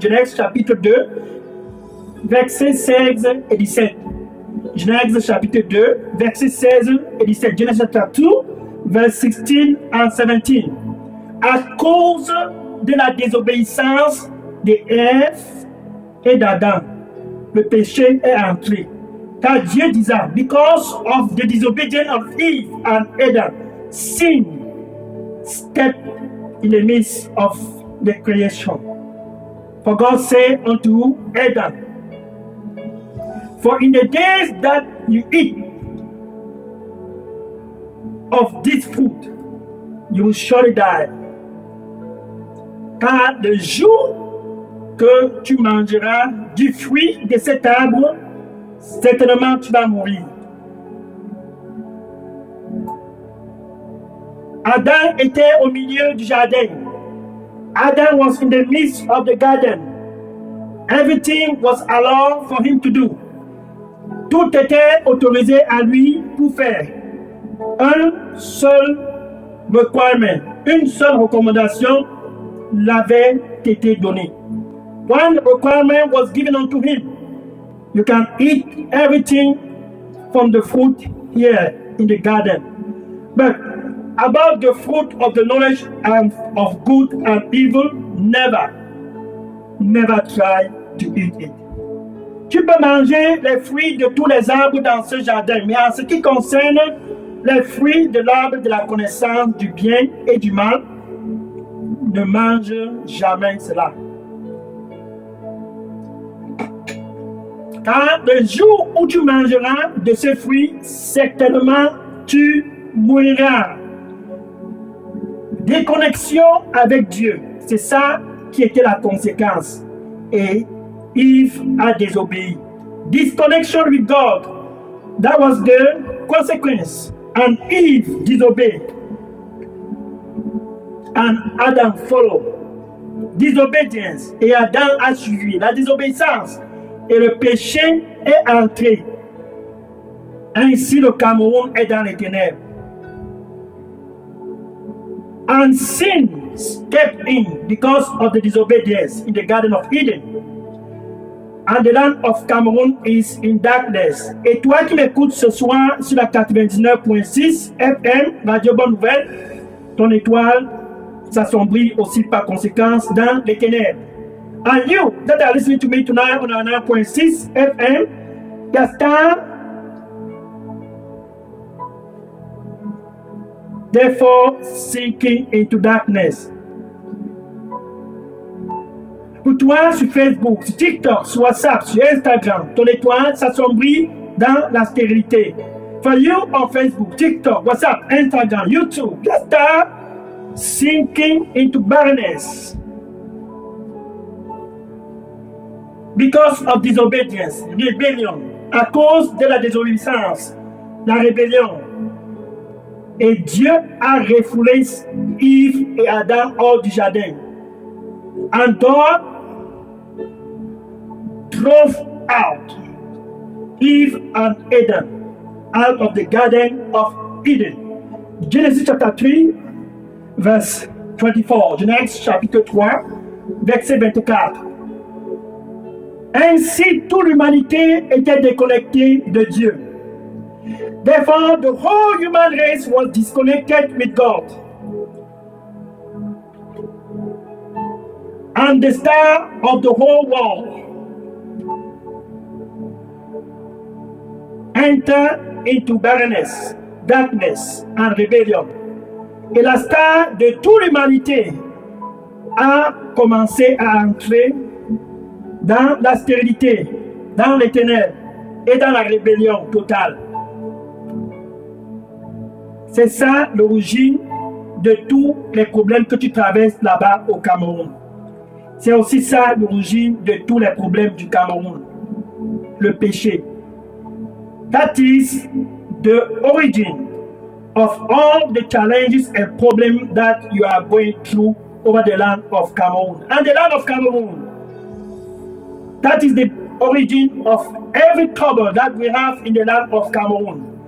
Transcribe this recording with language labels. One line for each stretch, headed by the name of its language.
French: Genèse chapitre 2, versets 16 et 17. Genèse chapitre 2, versets 16 et 17.
English: Genesis chapter 2, verse 16 and 17.
French: À cause de la désobéissance d'Ève et d'Adam, le péché est entré. Car Dieu disait,
English: because of the disobedience of Eve and Adam, sin stepped in the midst of the creation. For God said unto Adam, for in the days that you eat of this fruit, you will surely die.
French: Car le jour que tu mangeras du fruit de cet arbre, certainement tu vas mourir. Adam était au milieu du jardin.
English: Adam was in the midst of the garden. Everything was allowed for him to do.
French: Tout était autorisé à lui pour faire. Un seul requirement, une seule recommandation l'avait été donnée.
English: One requirement was given unto him. You can eat everything from the fruit here in the garden. But about the fruit of the knowledge of good and evil, never try to eat it.
French: Tu peux manger les fruits de tous les arbres dans ce jardin, mais en ce qui concerne les fruits de l'arbre de la connaissance du bien et du mal, ne mange jamais cela. Car le jour où tu mangeras de ces fruits, certainement tu mouriras. Déconnexion avec Dieu, c'est ça qui était la conséquence. Et Eve a désobéi.
English: Disconnection with God, that was the consequence. And Eve disobeyed. And Adam followed. Disobedience.
French: Et Adam a suivi la désobéissance. Et le péché est entré. Ainsi le Cameroun est dans les ténèbres.
English: And sin stepped in because of the disobedience in the Garden of Eden. And the land of Cameroon is in darkness.
French: Et toi qui m'écoutes ce soir sur la 99.6 FM, Radio Bonne Nouvelle, ton étoile s'assombrit aussi par conséquence dans les ténèbres.
English: And you that are listening to me tonight on 9.6 FM, your star, therefore sinking into darkness.
French: Pour toi, sur Facebook, sur TikTok, sur WhatsApp, sur Instagram, ton étoile s'assombrit dans la stérilité.
English: For you on Facebook, TikTok, WhatsApp, Instagram, YouTube, your star sinking into barrenness. Because of disobedience, rebellion,
French: à cause de la désobéissance, la rébellion. Et Dieu a refoulé Yves et Adam hors du jardin.
English: And God drove out Eve and Adam out of the Garden of Eden. Genesis chapter 3, verse 24.
French: Genèse chapitre 3, verset 24. Ainsi, toute l'humanité était déconnectée de Dieu.
English: Therefore, the whole human race was disconnected with God. And the star of the whole world entered into barrenness, darkness, and rebellion.
French: Et la star de toute l'humanité a commencé à entrer dans la stérilité, dans les ténèbres et dans la rébellion totale. C'est ça l'origine de tous les problèmes que tu traverses là-bas au Cameroun. C'est aussi ça l'origine de tous les problèmes du Cameroun. Le péché.
English: That is the origin of all the challenges and problems that you are going through over the land of Cameroon. And the land of Cameroon, that is the origin of every trouble that we have in the land of Cameroon.